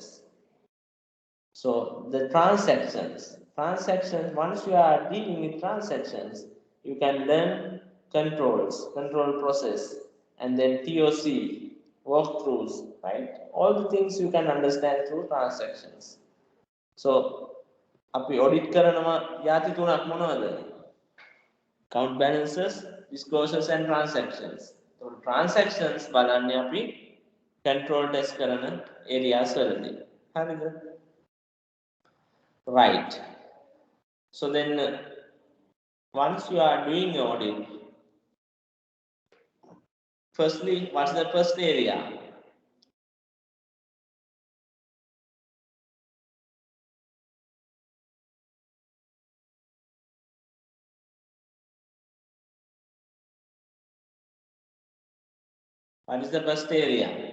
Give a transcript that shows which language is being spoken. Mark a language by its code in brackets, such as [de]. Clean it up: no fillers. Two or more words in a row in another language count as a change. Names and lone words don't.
[en] So the transactions, once you are dealing with transactions, you can learn control process, and then TOC, walkthroughs, right? All the things you can understand through transactions. So, [si] අපි audit කරනවා යටි තුනක් මොනවද? [en] Account balances, disclosures and transactions. So transactions [si] බලන්නේ අපි [en] control test [si] කරන areas වලදී. හරිද? [en] Right. So then, once you are doing your audit, firstly, what's the first area? What is the first area?